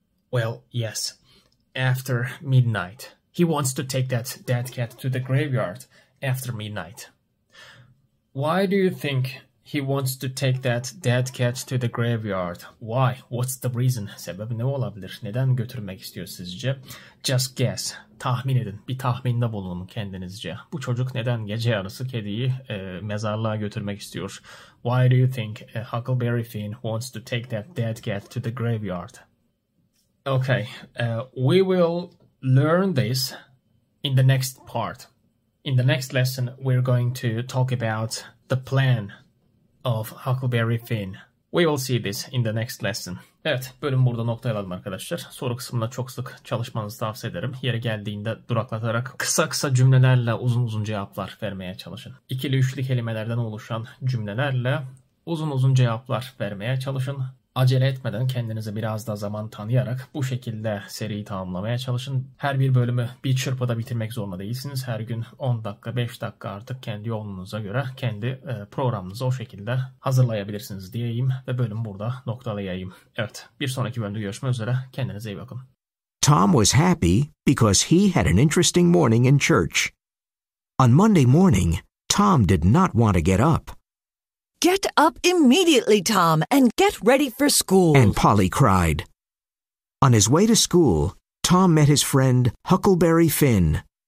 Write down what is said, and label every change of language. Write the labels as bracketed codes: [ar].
[en] Well, yes, after midnight. He wants to take that dead cat to the graveyard after midnight. Why do you think he wants to take that dead cat to the graveyard? Why? What's the reason? [tr] Sebebi ne olabilir? Neden götürmek istiyor sizce? [en] Just guess. [tr] Tahmin edin. Bir tahminde bulunun kendinizce. Bu çocuk neden gece yarısı kediyi mezarlığa götürmek istiyor? [en] Why do you think Huckleberry Finn wants to take that dead cat to the graveyard? Okay, we will learn this in the next part. In the next lesson, we're going to talk about the plan of Huckleberry Finn. We will see this in the next lesson. [tr] Evet, bölüm burada noktalayalım arkadaşlar. Soru kısmında çok sık çalışmanızı tavsiye ederim. Yeri geldiğinde duraklatarak kısa kısa cümlelerle uzun uzun cevaplar vermeye çalışın. İkili üçlü kelimelerden oluşan cümlelerle uzun uzun cevaplar vermeye çalışın. Acele etmeden kendinize biraz daha zaman tanıyarak bu şekilde seriyi tamamlamaya çalışın. Her bir bölümü bir çırpıda bitirmek zorunda değilsiniz. Her gün 10 dakika, 5 dakika artık kendi yolunuza göre kendi programınızı o şekilde hazırlayabilirsiniz diyeyim ve bölümü burada noktalayayım. Evet, bir sonraki bölümde görüşmek üzere. Kendinize iyi bakın. [en] Tom was happy because he had an interesting morning in church. On Monday morning, Tom did not want to get up. Get up immediately, Tom, and get ready for school. And Polly cried. On his way to school, Tom met his friend Huckleberry Finn.